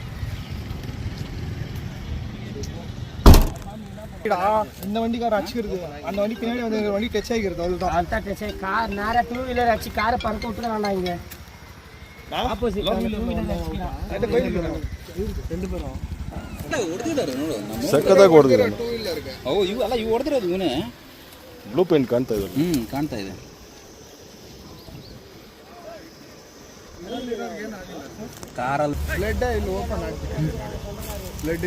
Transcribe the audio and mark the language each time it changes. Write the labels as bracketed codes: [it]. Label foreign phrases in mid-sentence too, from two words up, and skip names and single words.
[ta] இந்த வண்டிக்கார அடிச்சுக்கிறது, அந்த வண்டி பின்னாடி வந்து வண்டி டச் ஆகிக்கிறது, அவ்வளோதான். அதான் டச் ஆகி கார் நேராக [en] two wheeler [ta] அடிச்சு காரை பறக்க விட்டுறாண்ணா. இங்கே ஆப்போசிட் ரெண்டு பேரும் [kn] ಸಖತ್ತಾಗಿ ಹೊಡೆದಿದ್ದಾನೆ. ಇವು ಅಲ್ಲ, ಇವು ಹೊಡೆದಿರೋದು ಇವನೇ. [en] blue paint [kn] ಕಾಣ್ತಾ ಇದೆ. ಕಾಣ್ತಾ ಇದೆ. ಕಾರಲ್ಲಿ ಬ್ಲಡ್ ಇಲ್ಲಿ ಓಪನ್ ಆಗ್ತಿದೆ. ಬ್ಲಡ್